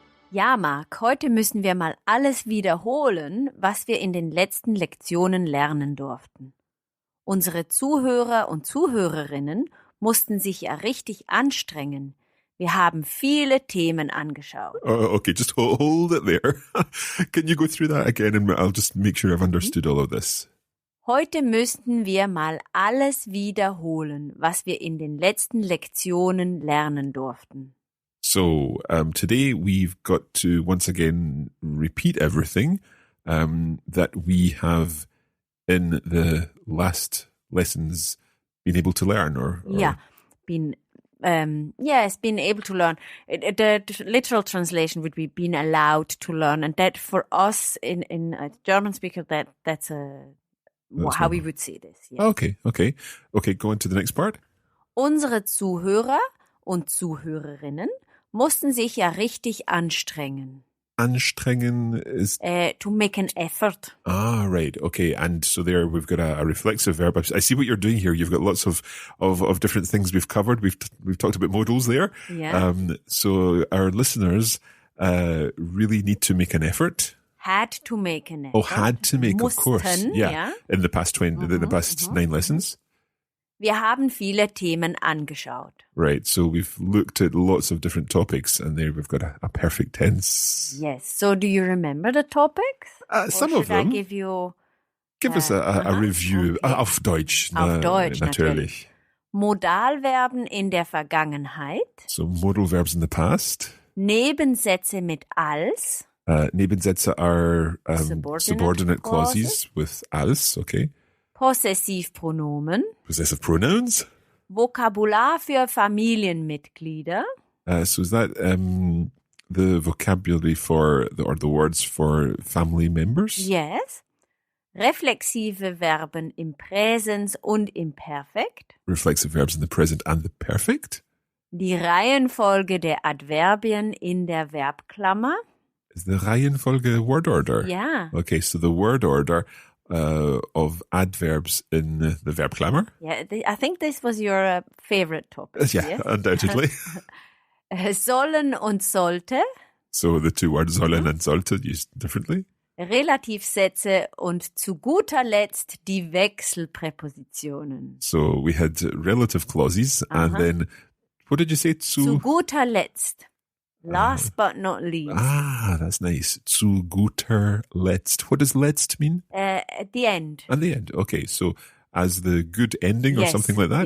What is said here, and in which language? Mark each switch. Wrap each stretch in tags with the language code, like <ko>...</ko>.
<de>Ja, Marc, heute müssen wir mal alles wiederholen, was wir in den letzten Lektionen lernen durften. Unsere Zuhörer und Zuhörerinnen mussten sich ja richtig anstrengen. Wir haben viele Themen angeschaut.</de> <en>Okay, just hold it there. Can you go through that again and I'll just make sure I've understood all of this.</en> <de>Heute müssten wir mal alles wiederholen, was wir in den letzten Lektionen lernen durften.</de> <en>So today we've got to once again repeat everything that we have in the last lessons been able to learn. Or been able to learn. The literal translation would be been allowed to learn, and that for us in a German speaker that's how we would say this. Yes. Okay. Go on to the next part.</en> <de>Unsere Zuhörer und Zuhörerinnen mussten sich ja richtig anstrengen.</de> <en>Anstrengen is... to make an effort. Ah, right. Okay. And so there we've got a reflexive verb. I see what you're doing here. You've got lots of different things we've covered. We've talked about modals there. Yeah. So our listeners really need to make an effort. Had to make an effort. Oh, had to make,</en> <de>Mussten,</de> <en>of course. Yeah. In the past 9 lessons.</en> <de>Wir haben viele Themen angeschaut.</de> <en>Right, so we've looked at lots of different topics and there we've got a perfect tense. Yes, so do you remember the topics? Some of them. Give us a review. Okay.</en> <de>Auf Deutsch. Auf Deutsch, natürlich. Modalverben in der Vergangenheit.</de> <en>So modal verbs in the past.</en> <de>Nebensätze mit als.</de> <en>Nebensätze are subordinate clauses with als, okay.</en> <de>Possessivpronomen.</de> <en>Possessive pronouns.</en> <de>Vokabular für Familienmitglieder.</de> <en>So is that the vocabulary for the words for family members? Yes.</en> <de>Reflexive Verben im Präsens und im Perfekt.</de> <en>Reflexive verbs in the present and the perfect.</en> <de>Die Reihenfolge der Adverbien in der Verbklammer.</de> <en>Is the Reihenfolge word order? Yeah. Okay, so the word order of adverbs in the Verbklammer. Yeah, I think this was your favorite topic. Yeah, yes? Undoubtedly.</en> <de>Sollen und sollte.</de> <en>So the two words sollen and sollte used differently.</en> <de>Relativsätze und zu guter Letzt die Wechselprepositionen.</de> <en>So we had relative clauses and then, what did you say?</en> <de>Zu guter Letzt.</de> <en>Last but not least. Ah, that's nice.</en> <de>Zu guter Letzt.</de> <en>What does Letzt mean? At the end. At the end. Okay, so as the good ending or something like that?</en>